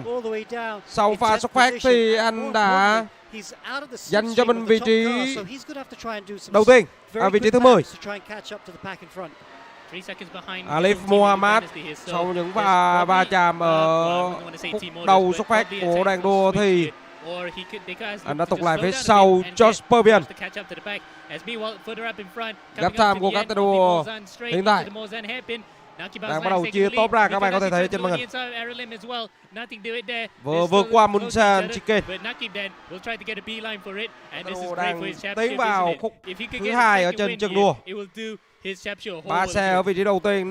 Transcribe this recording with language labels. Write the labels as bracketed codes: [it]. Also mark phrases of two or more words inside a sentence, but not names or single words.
[vi] Sau pha xuất phát thì anh đã dành cho mình vị trí đầu tiên ở vị trí thứ 10. Alif Muhammad sau những pha va chạm ở khúc đầu xuất phát của đoàn đua thì anh đã tụt lại phía sau. Josh Pervian. [en] Gap time [vi] của các tay đua hiện tại đang bắt đầu chia top ra, các bạn có thể thấy trên màn hình. Vừa vượt qua Munsan Chicane. Đang tiến vào khúc thứ hai ở trên chân đua. 3 xe ở vị trí đầu tiên.